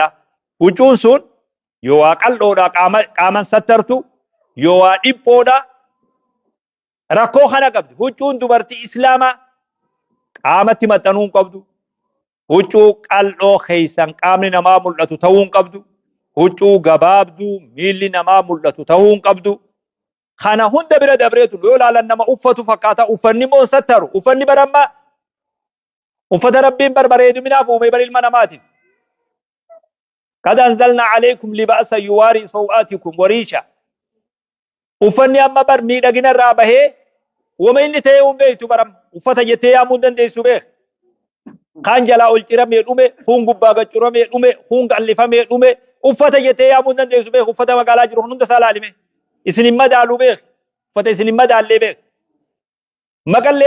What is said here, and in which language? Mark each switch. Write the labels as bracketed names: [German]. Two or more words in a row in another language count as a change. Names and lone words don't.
[Oromo] huccuun sun yoo waa qal'oodha qaaman sattartu yoo waa dhiphoodha rakkoo kana qabdi huccuun dubartii islaamaa qaamatti maxxanuun qabdu huccuu qal'oo keeysan qaamni namaa mul'atu ta'uun qabdu huccuu gabaabduu miilli namaa mul'atu ta'uun qabdu kana hunda bira dabreetu yoo laalan nama uffatu fakkaata uffanni moo sattaru uffanni baramma uffata rabbiin barbareedu minaaf uume bar ilma namaatiif [Arabic] قد أنزلنا عليكم لباسا يواري سوآتكم وريشا [Oromo] uffanni amma bar miidhagina irraa bahee wama inni ta'ee beektu baram uffata jettee yaamuu dandeessu beek kaan jalaa ol ciramee dhume huun gubbaa gaccuramee dhume huun qallifamee dhume uffata jettee yaamuu dandeessu beek uffata magaalaa jiru hunda isaa laalime isin madaalu beek uffata isin madaallee beek maqalleen